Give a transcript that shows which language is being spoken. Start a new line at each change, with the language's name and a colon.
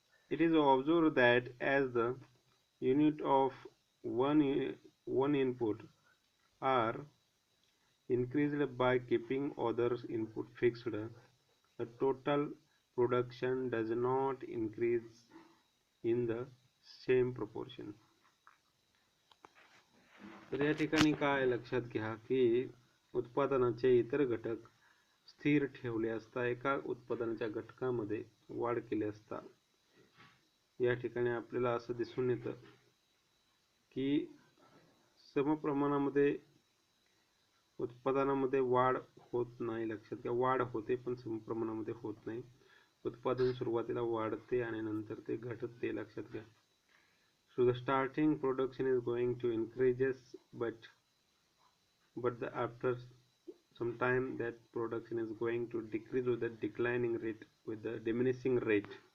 English: It is observed that as the unit of one input are increased by keeping others input fixed, the total production does not increase in the same proportion.
Marathi: तर या ठिकाणी काय लक्षात घ्या की उत्पादनाचे इतर घटक स्थिर ठेवले असता एका उत्पादनाच्या घटकामध्ये वाढ केली असता या ठिकाणी आपल्याला असं दिसून येतं की समप्रमाणामध्ये उत्पादनामध्ये वाढ होत नाही. लक्षात घ्या, वाढ होते पण समप्रमाणामध्ये होत नाही. उत्पादन सुरुवातीला वाढते आणि नंतर ते घटते, लक्षात घ्या.
English: So the starting production is going to increases, but after some time that production is going to decrease with the declining rate, with the diminishing rate.